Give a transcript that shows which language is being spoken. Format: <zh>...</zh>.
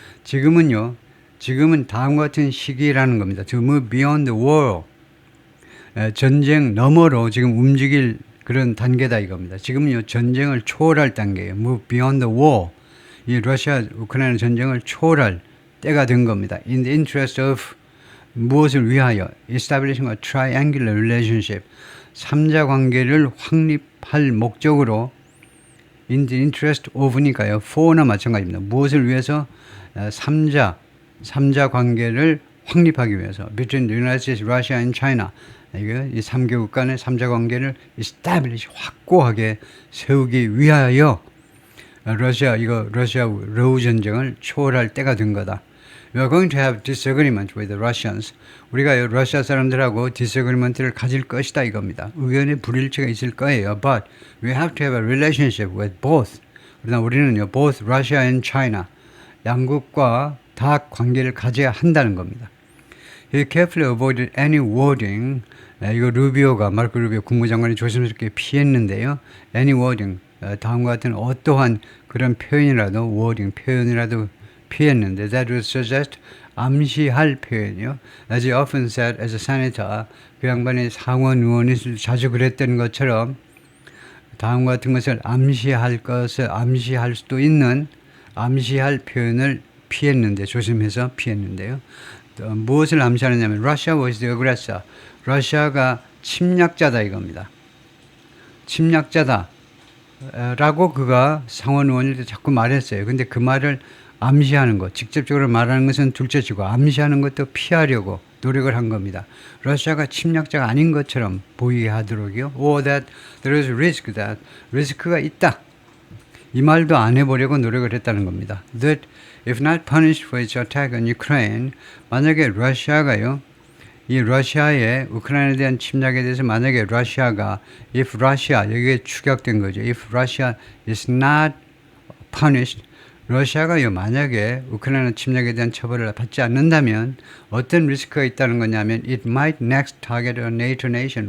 <ko>지금은 다음과 같은 시기라는 겁니다.</ko> <en>To move beyond the war.</en> <ko>전쟁 너머로 지금 움직일 그런 단계다 이겁니다. 지금은요 전쟁을 초월할 단계예요.</ko> <en>Move beyond the war.</en> <ko>이 러시아 우크라이나 전쟁을 초월할 때가 된 겁니다.</ko> <en>In the interest of</en> <ko>무엇을 위하여?</ko> <en>Establishing a triangular relationship.</en> <ko>3자 관계를 확립할 목적으로 in the interest of니까요. for나 마찬가지입니다. 무엇을 위해서? 3자 관계를 확립하기 위해서</ko> <en>between the United States, Russia and China.</en> <ko>이 3개국 간의 3자 관계를 establish, 확고하게 세우기 위하여 러시아 러우 전쟁을 초월할 때가 된 거다.</ko> <en>We are going to have disagreement with the Russians.</en> <ko>우리가 러시아 사람들하고 disagreement를 가질 것이다 이겁니다. 의견의 불일치가 있을 거예요.</ko> <en>But we have to have a relationship with both.</en> <ko>그러나 우리는요,</ko> <en>both Russia and China,</en> <ko>양국과 다 관계를 가져야 한다는 겁니다.</ko> <en>He carefully avoided any wording.</en> <ko>이거 마르코 루비오 국무장관이 조심스럽게 피했는데요.</ko> <en>Any wording.</en> <ko>다음과 같은 어떠한 그런 표현이라도 피했는데</ko> <en>that would suggest</en> <ko>암시할 표현이요.</ko> <en>As he often said as a senator,</en> <ko>그 양반이 상원 의원이 자주 그랬던 것처럼 다음과 같은 것을 암시할 수도 있는 암시할 표현을 조심해서 피했는데요. 무엇을 암시하느냐면</ko> <en>Russia was the aggressor.</en> <ko>러시아가 침략자다 이겁니다. 침략자다 라고 그가 상원 의원일 때 자꾸 말했어요. 근데 그 말을 암시하는 것, 직접적으로 말하는 것은 둘째치고 암시하는 것도 피하려고 노력을 한 겁니다. 러시아가 침략자가 아닌 것처럼 보이게 하도록요.</ko> <en>Or that there is risk, that</en> <ko>리스크가 있다. 이 말도 안 해보려고 노력을 했다는 겁니다.</ko> <en>That if not punished for its attack on Ukraine,</en> <ko>만약에 러시아가요, 이 러시아의 우크라이나에 대한 침략에 대해서 만약에 러시아가</ko> <en>if Russia,</en> <ko>여기에 축약된 거죠.</ko> <en>If Russia is not punished,</en> <ko>러시아가요 만약에 우크라이나 침략에 대한 처벌을 받지 않는다면 어떤 리스크가 있다는 거냐면</ko> <en>it might next target a NATO nation.</en>